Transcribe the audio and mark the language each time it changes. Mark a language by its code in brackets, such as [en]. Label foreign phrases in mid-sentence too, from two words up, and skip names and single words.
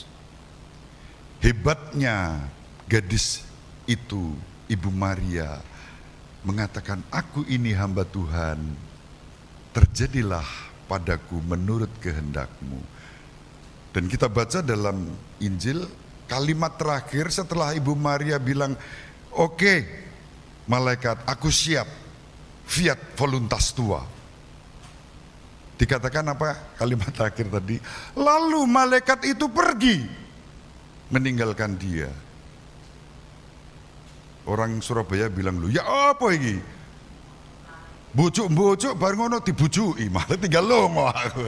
[id] Hebatnya gadis itu, Ibu Maria, mengatakan, aku ini hamba Tuhan, terjadilah padaku menurut kehendak-Mu. Dan kita baca dalam Injil, kalimat terakhir setelah Ibu Maria bilang, oke, malaikat, aku siap, [la] fiat voluntas tua. [id] Dikatakan apa kalimat terakhir tadi? Lalu malaikat itu pergi, meninggalkan dia. Orang Surabaya bilang, lu ya apa ini? [jv] Bujuk-bujuk bareng ngono dibujuki, malah tinggal lungo aku.